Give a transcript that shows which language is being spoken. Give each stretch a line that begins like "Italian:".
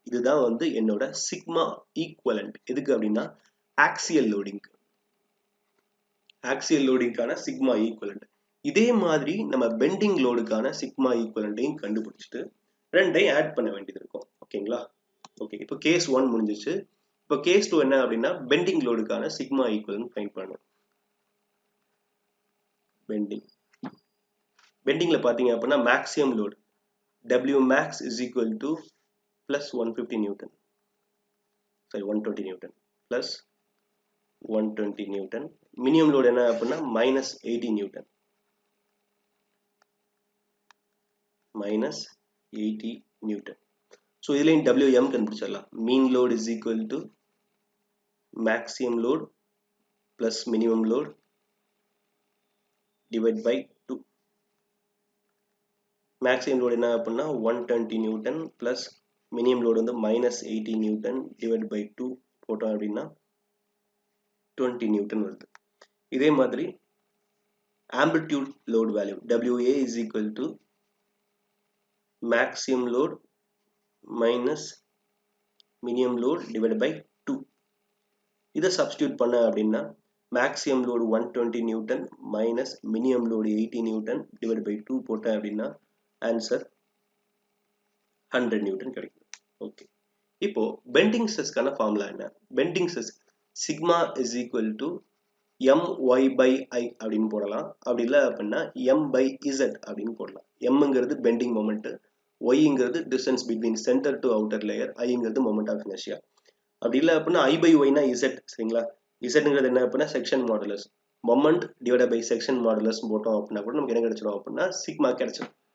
Tamil: இதுதான் வந்து என்னோட சிக்மா ஈக்குவலண்ட். எதுக்கு அப்படின்னா ஆக்சியல் லோடிங்கான சிக்மா ஈக்குவலண்ட். இதே மாதிரி நம்ம பெண்டிங் லோடுக்கான சிக்மா ஈக்குவலண்டையும் கண்டுபிடிச்சிட்டு ரெண்டையும் ஆட் பண்ண வேண்டியது இருக்கும். ஓகேங்களா? ஓகே. இப்போ கேஸ் 1 முடிஞ்சிச்சு. இப்போ கேஸ் 2 என்ன அப்படின்னா பெண்டிங் லோடுக்கான சிக்மா ஈக்குவலண்ட் ஃபைண்ட் பண்ணணும்.
English: பெண்டிங்ல பாத்தீங்க அப்படின்னா maximum load W max is equal to plus 150 Newton. Sorry 120 Newton plus 120 Newton. Minimum load என்ன அப்படின்னா minus 80 Newton. minus 80 Newton. So
Tamil: இதுலயும் WM கண்டுபிடிச்சிடலாம்.
English: mean load is equal to maximum load plus minimum load divided by 2. maximum load
Tamil: என்ன அப்படின்னா
English: 120 Newton plus minimum load வந்து minus 80 Newton divided by 2 போட்டோம் அப்படின்னா 20 Newton வருது. இதே மாதிரி amplitude load value WA is equal to maximum load minus minimum load divided by 2.
Tamil: இதை substitute பண்ண அப்படின்னா
English: maximum load 120 Newton minus minimum load 80 Newton divided by 2 போட்ட அப்படின்னா answer 100 Newton கிடைக்கும். Okay.
Tamil: இப்போ பெண்டிங் ஸ்ட்ரெஸ்க்கான ஃபார்முலா என்ன?
English: Bending stress sigma is equal to my by I அப்படின்னு போடலாம்.
Tamil: அப்படி இல்லை அப்படின்னா m by z அப்படின்னு போடலாம். mங்கிறது bending moment, yங்கிறது distance between centre to outer layer, iங்கிறது moment of inertia. அப்படி இல்லை அப்படின்னா I by y னா z. சரிங்களா? zங்கிறது என்ன அப்படின்னா section modulus. Moment divided by section modulus போட்டோம் அப்படின்னா கூட நமக்கு என்ன கிடைச்சிடும் அப்படின்னா சிக்மா கிடைச்சிடும்.